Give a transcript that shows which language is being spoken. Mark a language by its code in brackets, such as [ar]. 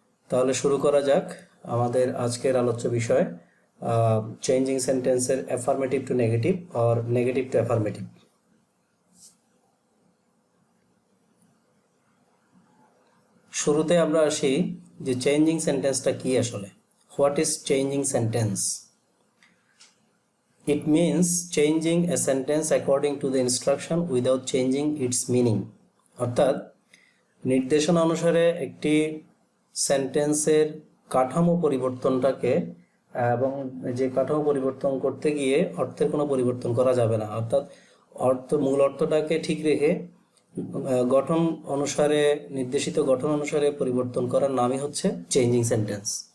[bn] তাহলে শুরু করা যাক আমাদের আজকের আলোচ্য বিষয়, চেঞ্জিং সেন্টেন্সের affirmative two negative or negative two affirmative. শুরুতে আমরা আসি যে চেঞ্জিং সেন্টেন্সটা কি আসলে। [en] What is changing sentence? It means changing a sentence according to the instruction without changing its meaning. [bn] অর্থাৎ নির্দেশনা অনুসারে একটি সেন্টেন্সের কাঠামো পরিবর্তনটাকে এবং যে কাঠামো পরিবর্তন করতে গিয়ে অর্থের কোনো পরিবর্তন করা যাবে না। অর্থাৎ মূল অর্থটাকে ঠিক রেখে গঠন অনুসারে, নির্দেশিত গঠন অনুসারে পরিবর্তন করার নামই হচ্ছে চেঞ্জিং সেন্টেন্স।